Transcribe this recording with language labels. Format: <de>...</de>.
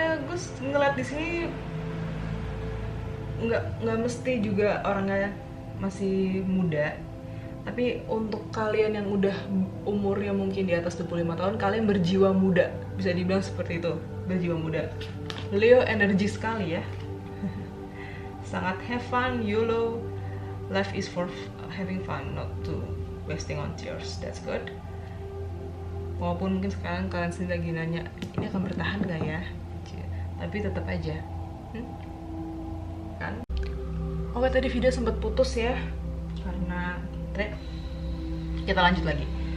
<id>Gue ngeliat di sini nggak mesti juga orangnya masih muda, tapi untuk kalian yang udah umurnya mungkin di atas 25 tahun, kalian berjiwa muda, bisa dibilang seperti itu, berjiwa muda. Leo energy sekali ya. Sangat</id> <en>have fun, YOLO, life is for having fun, not to wasting on tears. That's good.</en> <id>Walaupun mungkin sekarang kalian sendiri lagi nanya, ini akan bertahan gak ya? Tapi tetap aja, kan? Oke, tadi video sempat putus ya, karena kita lanjut lagi.</id>